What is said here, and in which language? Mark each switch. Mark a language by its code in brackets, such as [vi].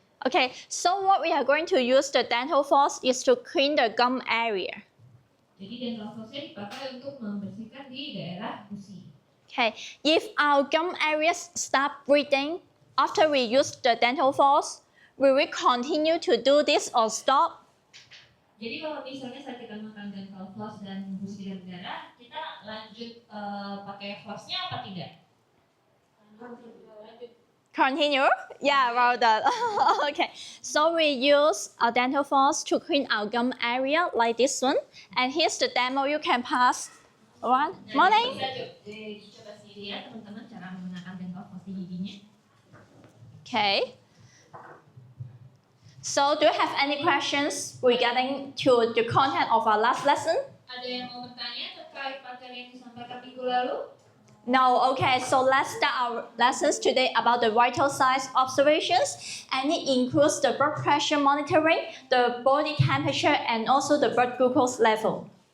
[en] Okay, so what we are going to use the dental floss is to clean the gum area. [id] Jadi dental flossnya dipakai untuk membersihkan di daerah gusi. [en] Okay, if our gum areas stop breathing after we use the dental floss, will we continue to do this or stop? [id] Jadi kalau misalnya saat kita menggunakan dental floss dan gusi dan darah, kita lanjut pakai flossnya apa tidak? [en] Continue? Yeah, well done. Okay, so we use our dental floss to clean our gum area like this one. And here's the demo you can pass. One morning. [id] Coba sendiri ya teman-teman cara menggunakan dental floss di giginya. [en] Okay. So do you have any questions regarding to the content of our last lesson? [id] Ada yang mau bertanya terkait materi yang disampaikan minggu lalu? [en] No, okay, so let's start our lessons today about the vital signs observations, and it includes the blood pressure monitoring, the body temperature, and also the blood glucose level.